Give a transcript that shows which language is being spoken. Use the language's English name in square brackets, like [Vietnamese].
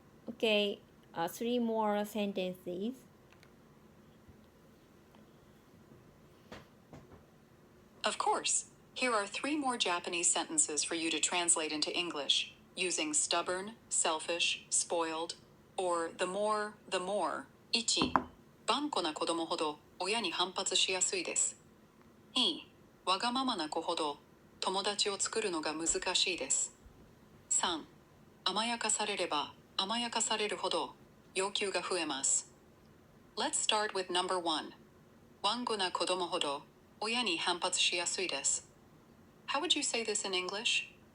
[English] Okay, 3 more sentences. Of course. Here are 3 more Japanese sentences for you to translate into English, using stubborn, selfish, spoiled, or the more. 1. [Japanese] 頑固な子供ほど親に反発しやすいです。 2. わがままな子ほど友達を作るのが難しいです。 3. 甘やかされれば甘やかされるほど要求が増えます。 [English] Let's start with number 1. [Japanese] 頑固な子供ほど親に反発しやすいです。 [English] How would you say this in English?